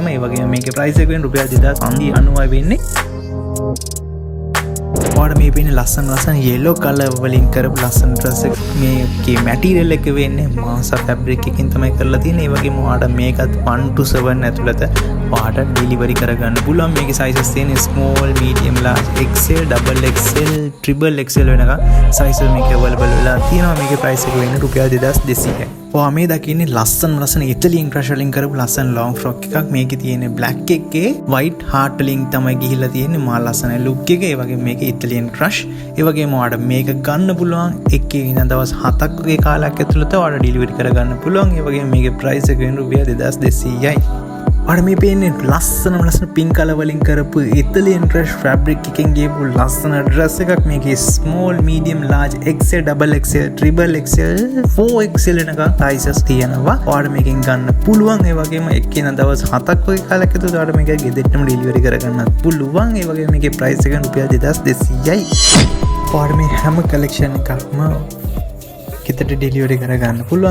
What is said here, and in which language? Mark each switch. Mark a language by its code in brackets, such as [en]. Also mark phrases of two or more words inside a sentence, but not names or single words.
[si] ඒ වගේම මේකේ ප්‍රයිස් එක වෙන රුපියල් 2590යි වෙන්නේ. ඔයාලට මේ පේන ලස්සන [en] yellow color [si] වලින් කරපු ලස්සන dress එක මේකේ material එක වෙන්නේ මාසා fabric එකකින් තමයි කරලා තියෙන්නේ. ඒ වගේම ඔයාලට මේකත් 1 to 7 ඇතුළත ඔයාලට ඩෙලිවරි කරගන්න පුළුවන්. මේකේ sizes තියෙන්නේ [en] small, medium, large, XL, double XL, triple XL [si] වෙනකම් sizes මේකේ available වෙලා තියෙනවා. මේකේ price එක වෙන්නේ රුපියල් 2200යි. ඔයා මේ දකින්නේ ලස්සන [en] Italian crush [si] වලින් කරපු ලස්සන [en] long frock [si] එකක්. මේකේ තියෙන්නේ black එකේ [en] white heart [si] වලින් තමයි ගිහිල්ලා තියෙන්නේ. මා ලස්සන look එක. ඒ වගේම මේකේ [en] Italian crush. [si] ඒ වගේම ඔයාලට මේක ගන්න පුළුවන් එකේ ඉඳන් දවස් 7ක් වගේ කාලයක් ඇතුළත ඔයාලට ඩෙලිවරි කරගන්න පුළුවන්. ඒ වගේම මේකේ price එක වෙන්නේ රුපියල් 2200යි. ඔයාලට මේ පේන්නේ ලස්සන [en] pink color [si] වලින් කරපු [en] Italian crush fabric [si] එකෙන් ගියපු ලස්සන dress එකක්. මේකේ [en] small, medium, large, XL, double XL, triple XL, 4XL [si] වෙනකම් sizes තියෙනවා. ඔයාලට මේකෙන් ගන්න පුළුවන්. ඒ වගේම එකේ ඉඳන් දවස් 7ක් වගේ කාලයක් ඇතුළත ඔයාලට මේක ගෙදරටම ඩෙලිවරි කරගන්නත් පුළුවන්. ඒ වගේම මේකේ price එක රුපියල් 2200යි. ඔයාලට මේ හැම collection එකක්ම ගෙදරට ඩෙලිවරි කරගන්න පුළුවන්.